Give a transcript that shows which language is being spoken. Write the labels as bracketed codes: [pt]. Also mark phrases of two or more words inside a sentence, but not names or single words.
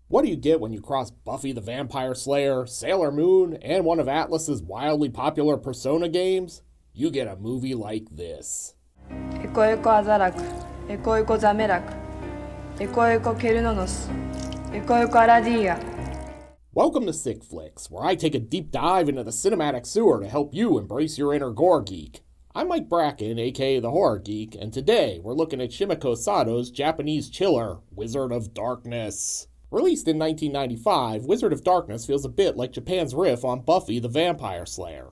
[en] What do you get when you cross Buffy the Vampire Slayer, Sailor Moon, and one of Atlus's wildly popular Persona games? You get a movie like this. Eko Eko Azarak, Eko Eko Zamerak, Eko Eko Kerunonos, Eko Eko Aradia. Welcome to Sick Flicks, where I take a deep dive into the cinematic sewer to help you embrace your inner Gore geek. I'm Mike Bracken, aka the Horror Geek, and today we're looking at Shimako Sato's Japanese chiller, Wizard of Darkness. Released in 1995, Wizard of Darkness feels a bit like Japan's riff on Buffy the Vampire Slayer.